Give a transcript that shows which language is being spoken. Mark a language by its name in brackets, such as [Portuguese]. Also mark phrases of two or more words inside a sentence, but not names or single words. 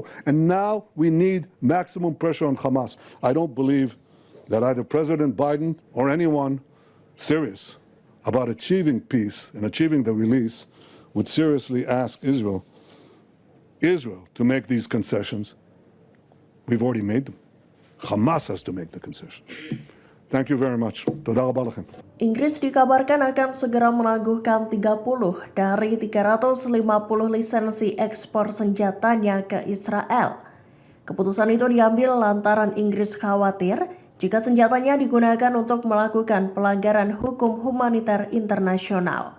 [English] And now we need maximum pressure on Hamas. I don't believe that either President Biden or anyone serious about achieving peace and achieving the release would seriously ask Israel to make these concessions. We've already made them. Hamas has to make the concession. Thank you very much. [Hebrew] תודה רבה לכם. [Indonesian] Inggris dikabarkan akan segera menangguhkan 30 dari 350 lisensi ekspor senjatanya ke Israel. Keputusan itu diambil lantaran Inggris khawatir jika senjatanya digunakan untuk melakukan pelanggaran hukum humaniter internasional.